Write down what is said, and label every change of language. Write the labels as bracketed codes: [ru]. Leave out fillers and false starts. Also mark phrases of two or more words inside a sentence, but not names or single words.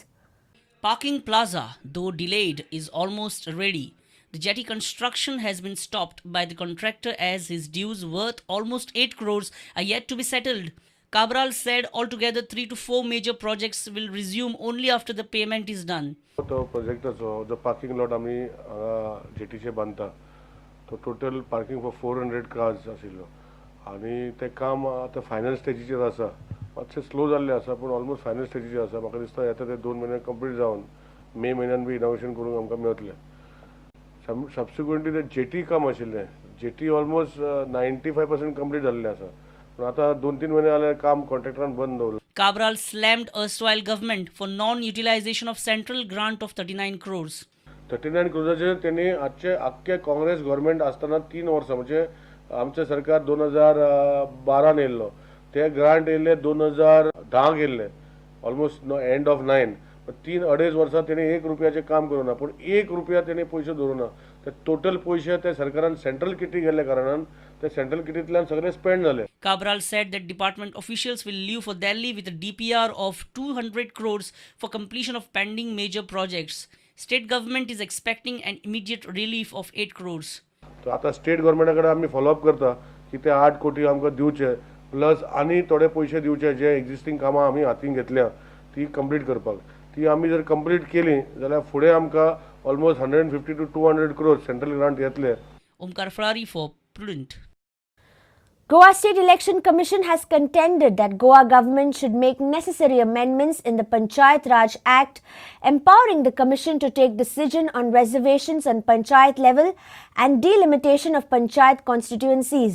[en] Parking plaza, though delayed, is almost ready. The jetty construction has been stopped by the contractor as his dues worth almost 8 crores are yet to be settled. Cabral said altogether 3 to 4 major projects will resume only after the payment is done. [kok] तो [en] project the parking lot [kok] आम्ही jetty चे बांधता तो [en] total parking for 400 cars [kok] आशिल्लो आणि ते काम आता फायनल स्टेजीचेर आसा मातशें स्लो जाल्लें आसा पण ऑलमोस्ट फायनल स्टेजीचेर आसा म्हाका दिसता येता ते 2 म्हयने कंप्लीट जावन मे म्हयन्यान बी इनॉग्रेशन करूंक आमकां मेळटलें सबसिक्वेंटली ते जेटी काम आशिल्लें जेटी ऑलमोस्ट 95% कंप्लीट जाल्लें आसा पण आता 2-3 म्हयने जाले काम कॉन्ट्रॅक्टरान बंद दवरलें. [en] Cabral slammed erstwhile government for non-utilization of central grant of 39 crores. [kok] 39 crores त्यांनी आजचे आख्खे काँग्रेस गव्हर्नमेंट असताना 3 वर्सां म्हणजे आमचे सरकार 2012 येयल्लो ते ग्रांट येयले 2010 येयल्ले ऑलमोस्ट [en] end of [kok] 9 3-2.5 वर्सां तेणी 1 रुपयाचें काम करूना पण 1 रुपया तेणी पयशे दवरुना ते टोटल पयशे ते सरकारान [en] central kitty [kok] गेल्ल्या कारणान ते सेंट्रल किटींतल्यान सगळे स्पेंड झाले. [en] Cabral said that department officials will leave for Delhi with a DPR of 200 crores for completion of pending major projects. State government is expecting an immediate relief of 8 crores. [kok] तो आता स्टेट गव्हर्नमेंटाकडे आम्ही फॉलोअप करता की ते 8 कोटी आमकां दिवचे प्लस आनी थोडे पयशे दिवचे जे एक्झिस्टिंग कामां आमी हातीन घेतल्या ती कंप्लीट करपाक ती आमी जर कंप्लीट केली जाल्यार फुडें आमकां ऑलमोस्ट 150 to 200 crores सेंट्रल ग्रांट येतले. [en] Omkar Ferrari for Prudent. Goa State Election Commission has contended that Goa government should make necessary amendments in the Panchayat Raj Act, empowering the commission to take decision on reservations on Panchayat level and delimitation of Panchayat constituencies.